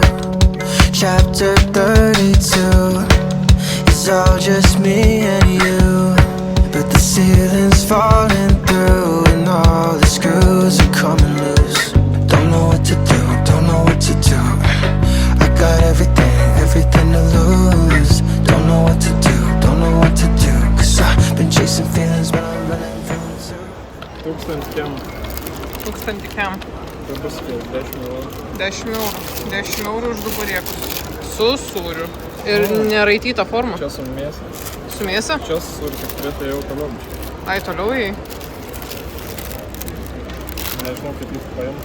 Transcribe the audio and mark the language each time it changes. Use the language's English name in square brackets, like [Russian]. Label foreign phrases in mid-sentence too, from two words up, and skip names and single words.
[English] Chapter 32 is all just me and you, but the ceiling's falling through and all the screws are coming loose. Don't know what to do, don't know what to do. I got everything to lose. Don't know what to do, don't know what to do. Cause I've been chasing feelings but I'm running from it. [Lithuanian] 1000 kem. 1000 kem. Tai bus 10 eurų. 10 eurų. 10 eurų už 2 burėkus. Su sūriu. Ir neraityta forma. Čia su mėsa. Su mėsa? Čia su sūriu, tik turėtų jau toliau biškai. Ai, toliau jai. Nežinau, kaip jis paėmė.